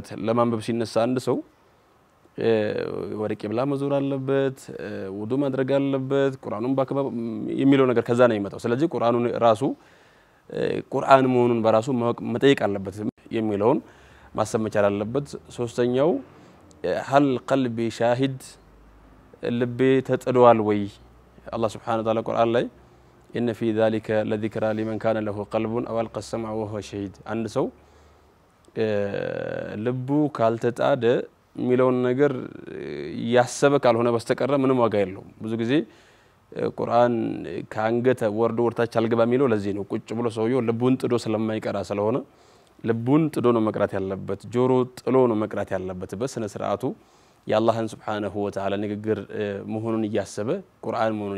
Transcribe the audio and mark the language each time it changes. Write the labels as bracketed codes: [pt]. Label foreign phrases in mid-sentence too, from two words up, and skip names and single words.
[am] ለማንበብ ሲነሳ አንድ ሰው ወደ ቂብላ መዞር አለበት ውዱ ማድረግ አለበት ቁርአኑን ባከባ የሚለው ነገር ከዛ ነው የሚመጣው ስለዚህ ቁርአኑን ራሱ ቁርአን መሆኑን በራሱ መጠየቅ አለበት የሚለውን ማሰብ መቻል አለበት ሶስተኛው [ar] هل قلبي شاهد [am] ልቤ ተጥዷል ወይ [ar] الله سبحانه وتعالى [am] ቁርአን ላይ [ar] ان في ذلك لذكرى لمن كان له قلب او القى السمع وهو شهيد [am] አንድ ሰው ልቡ ካልተጣደ ሚለውን ነገር ያሰበ ካልሆነ በስተቀር ምንም ዋጋ የለውም ብዙ ጊዜ ቁርአን ካንገተ ወርዶ ወርታች አልገባ ሚለው ለዚህ ነው ቁጭ ብሎ ሰውየው ልቡን ጥዶ ስለማይቀራ ስለሆነ ልቡን ጥዶ ነው መቅራት ያለበት ጆሮ ጥሎ ነው መቅራት ያለበት በስነ ስርዓቱ የአላህን [ar] سبحانه وتعالى [am] ንግግር መሆኑን ያሰበ ቁርአን መሆኑን